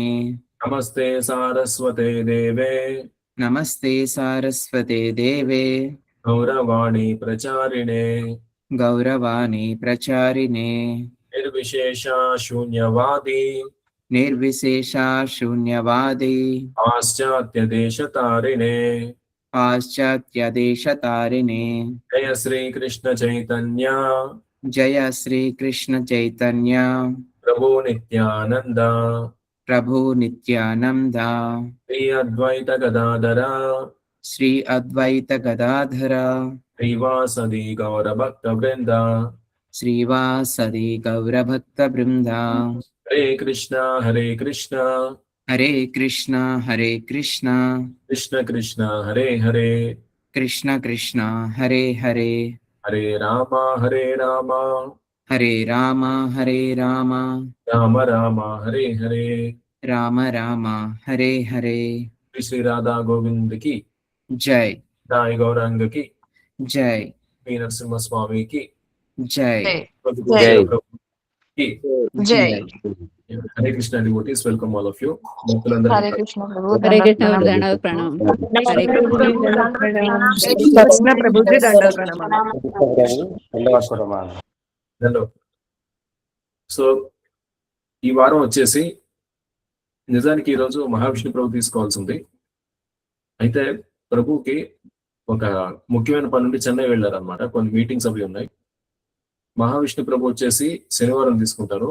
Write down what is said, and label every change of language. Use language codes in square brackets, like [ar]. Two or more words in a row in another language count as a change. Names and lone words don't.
[sa] నమస్తే సారస్వతే దేవే नमस्ते सारस्वते देवे గౌరవాణి ప్రచారిణే गौरवाणी प्रचारिणे నిర్విశేష శూన్యవాది निर्विशेष शून्यवादि పాశ్చాత్య దేశతారిణే. पाश्चात्य देशतारिणे. జయ శ్రీకృష్ణ చైతన్య जय श्री कृष्ण चैतन्य ప్రభు నిత్యానంద प्रभु नित्यानन्द శ్రీ అద్వైత గదాధర श्री अद्वैत गदाधर శ్రీవాసది గౌరభక్త బృంద. श्रीवासादि गौर भक्त बृन्द. హరే కృష్ణ హరే కృష్ణ हरे कृष्ण हरे कृष्ण కృష్ణ కృష్ణ హరే హరే कृष्ण कृष्ण हरे हरे హరే రామ హరే రామ हरे राम हरे राम రామ రామ హరే హరే. राम राम हरे हरे. [te] శ్రీ శ్రీ రాధా గోవిందకి Jai దాయి గౌరాంగకి Jai మీ నరసింహస్వామికి Jai Jai. [en] Hare Krishna devotees, welcome all of you. [hi] हरे कृष्ण प्रभु. हरे कृष्ण दंडवत प्रणाम. Hare कृष्ण प्रभु जी दंडवत प्रणाम. [te] హలో. సో ఈ వారం వచ్చేసి నిజానికి ఈరోజు మహావిష్ణు ప్రభు తీసుకోవాల్సింది. అయితే ప్రభుకి ఒక ముఖ్యమైన పని నుండి చెన్నై వెళ్ళారనమాట. కొన్ని మీటింగ్స్ అవి ఉన్నాయి. మహావిష్ణు ప్రభు వచ్చేసి శనివారం తీసుకుంటారు.